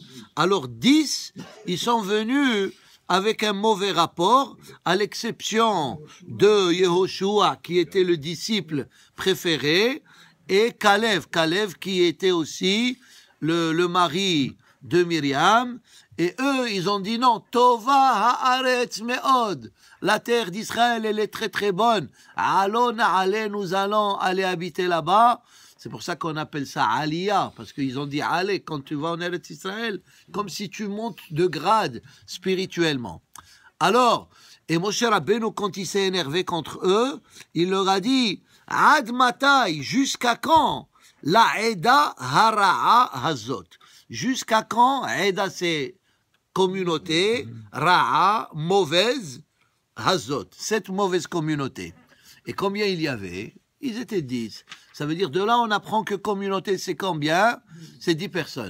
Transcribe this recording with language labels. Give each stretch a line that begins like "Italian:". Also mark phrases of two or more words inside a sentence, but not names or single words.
French: Alors 10, ils sont venus avec un mauvais rapport, à l'exception de Yehoshua, qui était le disciple préféré, et Kalev qui était aussi le mari de Myriam, et eux, ils ont dit non,
Hebrew: טובה הארץ מאד,
French: la terre d'Israël, elle est très très bonne, allons, nous allons aller habiter là-bas. C'est pour ça qu'on appelle ça Aliyah, parce qu'ils ont dit allez, quand tu vas en Eretz Israël, comme si tu montes de grade spirituellement. Alors, et Moshe Rabbeinu, quand il s'est énervé contre eux, il leur a dit
Hebrew: עד מתי,
French: jusqu'à quand?
Hebrew: לעדה הרעה הזאת.
French: Jusqu'à quand? Eda, c'est communauté, ra'a, mauvaise, hazot, cette mauvaise communauté. Et combien il y avait? Ils étaient 10. Ça veut dire, de là, on apprend que communauté, c'est combien? C'est 10 personnes.